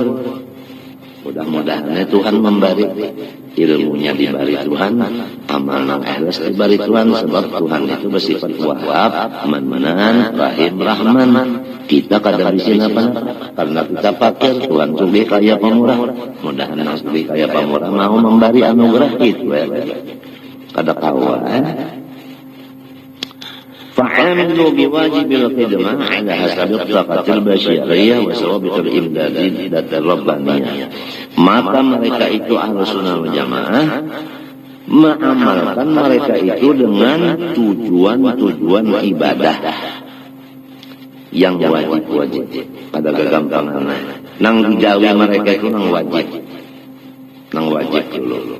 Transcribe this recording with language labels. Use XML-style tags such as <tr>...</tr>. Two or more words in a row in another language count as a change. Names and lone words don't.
<bjn>Mudah-mudahan Tuhan memberi ilmunya diberi Tuhan, amal ikhlas diberi Tuhan, sebab Tuhan itu bersifat Wahhab, Manan, Rahim, Rahman. Kita kadang di sini apa? Karena kita fakir, Tuhan sugih kaya pemurah. Mudah-mudahan sugih kaya pemurah mau memberi anugerah itu. Kada kawan.</bjn> <ar>فعملوا بواجب الخدمة على حسب الطاقة البشرية وثوابت الإمداد الربانية.</ar> <bjn>Maka mereka itu</bjn> <ar>أهل السنة والجماعة</ar> <bjn>mengamalkan mereka itu dengan tujuan ibadah yang wajib pada kegampangan. Nang dijawi mereka itu nang wajib dulu.</bjn>